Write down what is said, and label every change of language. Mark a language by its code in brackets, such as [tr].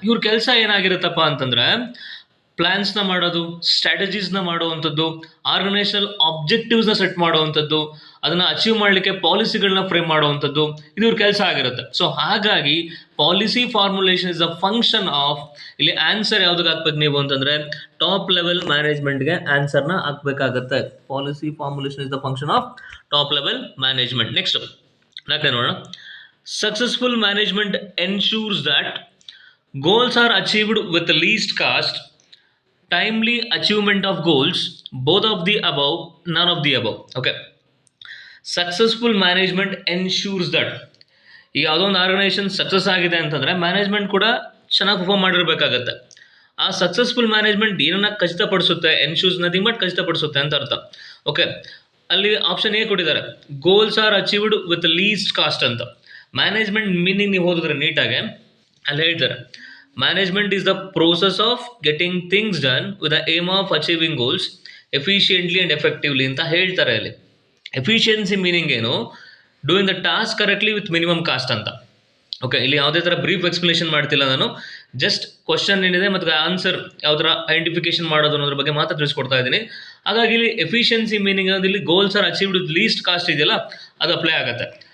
[kn] ಇವ್ರ ಕೆಲಸ ಏನಾಗಿರುತ್ತಪ್ಪ ಅಂತಂದ್ರೆ, ಪ್ಲಾನ್ಸ್ನ ಮಾಡೋದು, ಸ್ಟ್ರಾಟಜೀಸ್ನ ಮಾಡುವಂಥದ್ದು, ಆರ್ಗನೈಸೇಷನಲ್ ಆಬ್ಜೆಕ್ಟಿವ್ಸ್ನ ಸೆಟ್ ಮಾಡುವಂಥದ್ದು, ಅದನ್ನ ಅಚೀವ್ ಮಾಡಲಿಕ್ಕೆ ಪಾಲಿಸಿಗಳನ್ನ ಫ್ರೇಮ್ ಮಾಡುವಂಥದ್ದು, ಇದು ಇವ್ರ ಕೆಲಸ ಆಗಿರುತ್ತೆ. ಸೊ ಹಾಗಾಗಿ [en] policy formulation is a function of, [kn] ಇಲ್ಲಿ ಆನ್ಸರ್ ಯಾವ್ದಕ್ಕೆ ಹಾಕ್ಬೇಕು ನೀವು ಅಂತಂದ್ರೆ top level ಮ್ಯಾನೇಜ್ಮೆಂಟ್ಗೆ ಆನ್ಸರ್ನ ಹಾಕ್ಬೇಕಾಗತ್ತೆ. [en] Policy formulation is the function of top level management. [kn] Next ನಾಲ್ಕನೇ ನೋಡೋಣ. [en] Successful management ensures that goals are achieved with least cost, timely achievement of goals, both of the above, none of the above. Okay, successful management ensures that [kn] ಈಗ ಯಾವುದೋ ಒಂದು organisation success ಆಗಿದೆ ಅಂತಂದ್ರೆ management ಕೂಡ ಚೆನ್ನಾಗಿ perform ಮಾಡಿರಬೇಕಾಗತ್ತೆ. ಆ successful management ಏನನ್ನ ಖಚಿತಪಡಿಸುತ್ತೆ, [en] ensures nothing but [kn] ಖಚಿತಪಡಿಸುತ್ತೆ ಅಂತ ಅರ್ಥ. ಓಕೆ, ಅಲ್ಲಿ ಆಪ್ಷನ್ ಎ ಕೊಟ್ಟಿದ್ದಾರೆ, [en] goals are achieved with least cost [kn] ಅಂತ. ಮ್ಯಾನೇಜ್ಮೆಂಟ್ ಮೀನಿಂಗ್ ನೀವು ಓದಿದ್ರೆ ನೀಟಾಗೆ ಅಲ್ಲಿ ಹೇಳ್ತಾರೆ, [en] management is the process of getting things done with the aim of achieving goals efficiently and effectively [kn] ಅಂತ ಹೇಳ್ತಾರೆ. ಅಲ್ಲಿ ಎಫಿಷಿಯನ್ಸಿ ಮೀನಿಂಗ್ ಏನು, [en] doing the task correctly with minimum cost [kn] ಅಂತ. ಓಕೆ, ಇಲ್ಲಿ ಯಾವುದೇ ಥರ ಬ್ರೀಫ್ ಎಕ್ಸ್ಪ್ಲನೇಷನ್ ಮಾಡ್ತಿಲ್ಲ ನಾನು, ಜಸ್ಟ್ ಕ್ವಶನ್ ಏನಿದೆ ಮತ್ತು ಆನ್ಸರ್ ಯಾವ ಥರ ಐಡೆಂಟಿಫಿಕೇಶನ್ ಮಾಡೋದು ಅನ್ನೋದ್ರ ಬಗ್ಗೆ ಮಾತ್ರ ತಿಳಿಸ್ಕೊಡ್ತಾ ಇದ್ದೀನಿ. ಹಾಗಾಗಿ ಇಲ್ಲಿ ಎಫಿಷಿಯನ್ಸಿ ಮೀನಿಂಗ್ ಇಲ್ಲಿ [en] goals are achieved with least cost [kn] ಇದೆಯಲ್ಲ, ಅದು ಅಪ್ಲೈ ಆಗುತ್ತೆ.